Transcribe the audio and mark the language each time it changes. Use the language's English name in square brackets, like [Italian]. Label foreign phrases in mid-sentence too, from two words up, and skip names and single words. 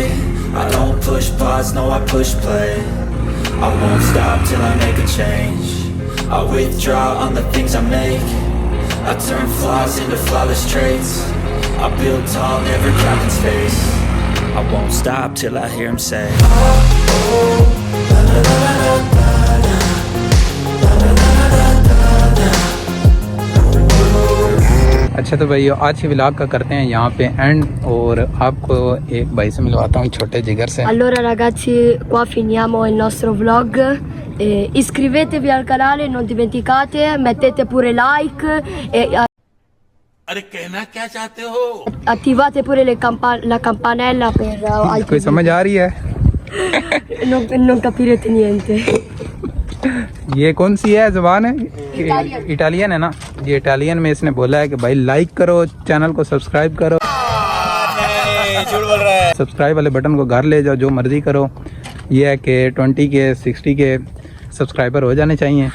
[English] I don't push pause, no I push play. I won't stop till I make a change. I withdraw on the things I make. I turn flaws into flawless traits. I build tall, never capped in space. I won't stop till I hear him say, [Hindi] अच्छा तो भैया आज के व्लॉग का करते हैं यहाँ पे एंड, और आपको एक भाई से मिलवाता हूँ, छोटे जिगर से। [Italian] Allora ragazzi, qua finiamo il nostro vlog. Iscrivetevi al canale, non dimenticate, mettete pure like e [Hindi] अरे कहना क्या चाहते हो? [Italian] attivate pure la campanella per [Hindi] कोई [Italian] altri [Hindi] समझ आ रही है? [Italian] video. Non capirete niente. [Hindi] ये कौन सी है ज़बान है? इटालियन है ना? ये इटालियन में इसने बोला है कि भाई लाइक करो, चैनल को सब्सक्राइब करो। झूठ बोल रहा है। सब्सक्राइब वाले बटन को घर ले जाओ, जो मर्जी करो। ये है कि 20 के 60 के सब्सक्राइबर हो जाने चाहिए।